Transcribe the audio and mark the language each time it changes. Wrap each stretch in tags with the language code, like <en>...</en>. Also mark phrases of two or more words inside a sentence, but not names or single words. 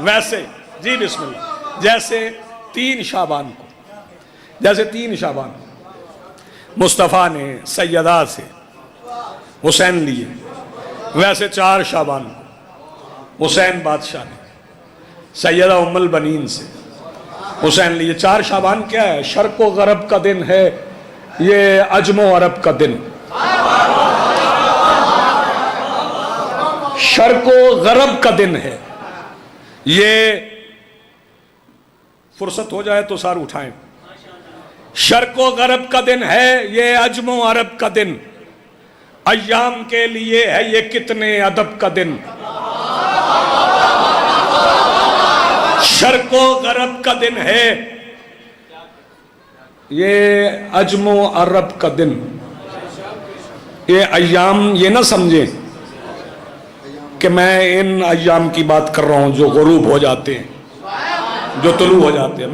<ur>ویسے جی بسم اللہ، جیسے 3 شعبان کو مصطفیٰ نے سیدہ سے حسین لیے، ویسے 4 شعبان کو حسین بادشاہ نے سیدہ ام البنین سے حسین لیے۔ 4 شعبان کیا ہے؟ شرق و غرب کا دن ہے، یہ عجم و عرب کا دن۔ شرق و غرب کا دن ہے، یہ فرصت ہو جائے تو سار اٹھائیں۔ شرق و غرب کا دن ہے، یہ عجم و عرب کا دن، ایام کے لیے ہے یہ کتنے ادب کا دن۔ شرق و غرب کا دن ہے، یہ عجم و عرب کا دن۔ یہ ایام یہ نہ سمجھیں کہ میں ان ایام کی بات کر رہا ہوں جو غروب ہو جاتے ہیں، جو طلوع ہو جاتے ہیں۔</ur>